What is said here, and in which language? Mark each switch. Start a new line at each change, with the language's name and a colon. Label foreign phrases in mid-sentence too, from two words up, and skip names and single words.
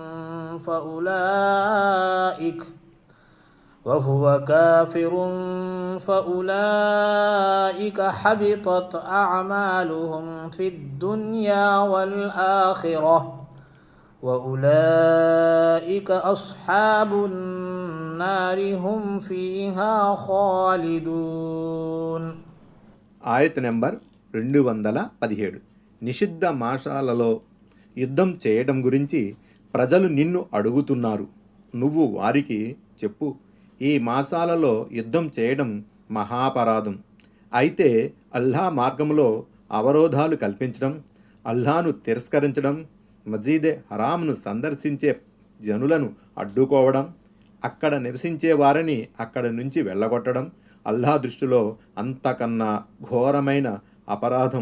Arabic: فأولئك حبطت أعمالهم في الدنيا والآخرة وأولئك أصحاب النار هم فيها خالدون.
Telugu: ఆయత నెంబర్ 217. నిషిద్ధ మాసాలలో యుద్ధం చేయడం గురించి ప్రజలు నిన్ను అడుగుతున్నారు. నువ్వు వారికి చెప్పు, ఈ మాసాలలో యుద్ధం చేయడం మహాపరాధం. అయితే అల్లాహ్ మార్గంలో అవరోధాలు కల్పించడం, అల్లాహ్ను తిరస్కరించడం, మజీదే హరామ్ను సందర్శించే జనులను అడ్డుకోవడం, అక్కడ నివసించే వారిని అక్కడి నుంచి వెళ్ళగొట్టడం అల్లాహ్ దృష్టిలో అంతకన్నా ఘోరమైన అపరాధం.